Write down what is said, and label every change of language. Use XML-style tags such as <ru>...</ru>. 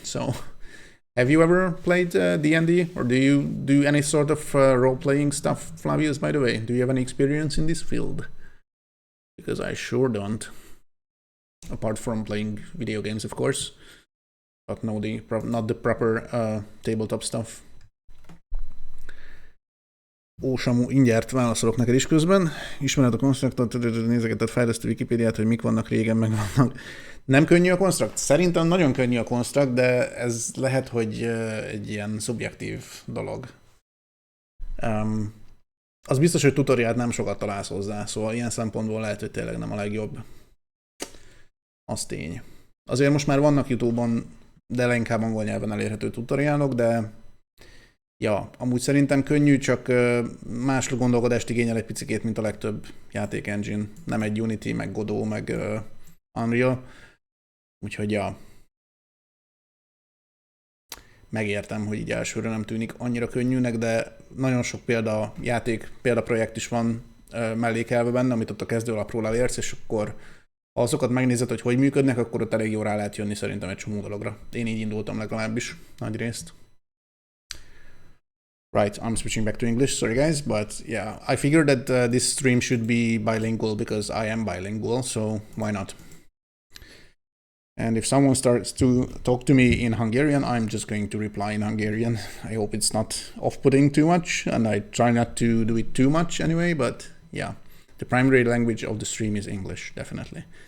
<en>So, have you ever played D&D, or do you do any sort of role-playing stuff, Flavius? By the way, do you have any experience in this field? Because I sure don't. Apart from playing video games, of course, but no, not the proper tabletop stuff.</en> <hu>Ó, Samu, ingyen válaszolok neked is közben. Ismered a konstruktort, nézegetett fejlesztő Wikipédiát, hogy mik vannak régen, meg vannak. Nem könnyű a konstrukt? Szerintem nagyon könnyű a konstrukt, de ez lehet, hogy egy ilyen szubjektív dolog. Az biztos, hogy tutoriált nem sokat találsz hozzá, szóval ilyen szempontból lehet, hogy tényleg nem a legjobb. Az tény. Azért most már vannak YouTube-on, de leginkább angol nyelven elérhető tutoriálok, de ja, amúgy szerintem könnyű, csak más gondolkodást igényel egy picikét, mint a legtöbb játék engine. Nem egy Unity, meg Godot, meg Unreal. Úgyhogy ja. Megértem, hogy így elsőre nem tűnik annyira könnyűnek, de nagyon sok példaprojekt is van mellékelve benne, amit ott a kezdőlapról elérsz, és akkor ha azokat megnézed, hogy működnek, akkor ott elég jól rá lehet jönni szerintem egy csomó dologra. Én így indultam legalábbis nagy részt.</hu> <en>Right, I'm switching back to English, sorry guys, but yeah, I figured that this stream should be bilingual because I am bilingual, so why not? And if someone starts to talk to me in Hungarian, I'm just going to reply in Hungarian. I hope it's not off-putting too much, and I try not to do it too much anyway, but yeah, the primary language of the stream is English, definitely.</en>